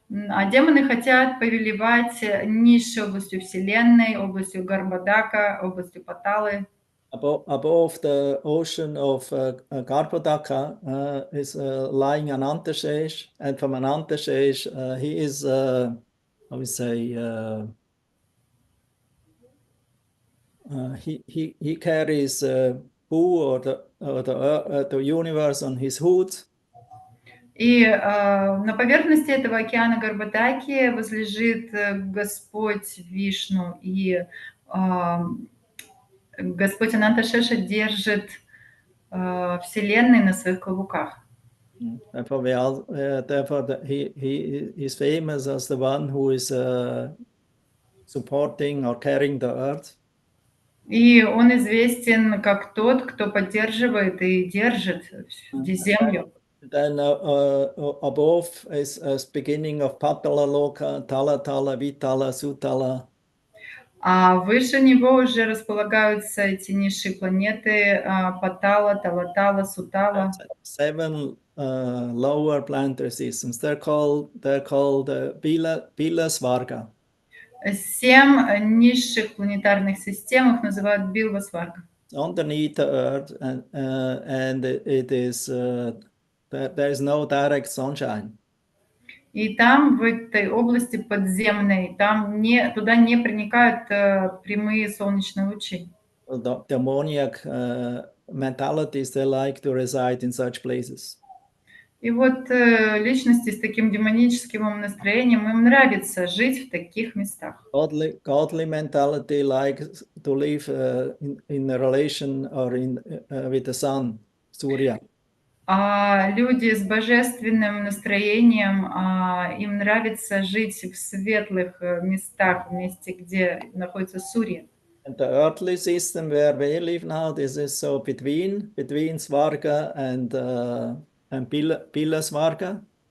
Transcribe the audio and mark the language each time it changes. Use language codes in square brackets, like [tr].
[ru] А демоны хотят повелевать низшей областью Вселенной, областью Гарбадака, областью Паталы. [en] Above the ocean of Karpotaka is lying Anantashesh, and from Anantashesh he is, how we say, he carries Boo or the universe on his hood. [ru] И на поверхности этого океана Гарбадаки возлежит Господь Вишну, и Господь Ананташеша держит Вселенной на своих клобуках. [en] Therefore, he is famous as the one who is supporting or carrying the earth. [ru] И он известен как тот, кто поддерживает и держит землю. [en] Then above is beginning of Patala Loka, Talatala, Vitala, Sutala. [ru] А выше него уже располагаются эти низшие планеты Патала, Талатала, Сутала. [en] 7 lower planetary systems. They're called Bila Svarga. [ru] 7 низших планетарных систем, их называют Билва-Сварга. [en] Underneath the earth, and it is there is no direct sunshine. [ru] И там, в этой области подземной, туда не проникают прямые солнечные лучи. [en] The demoniac mentalities, they like to reside in such places. [ru] И вот личности с таким демоническим настроением, им нравится жить в таких местах. [en] Godly mentality likes to live in a relation or with the sun, Surya. [ru] А люди с божественным настроением, им нравится жить в светлых местах, в месте, где находится Сурья. [en] And the earthly system where we live now, this is so between Svarga and Pila Svarga.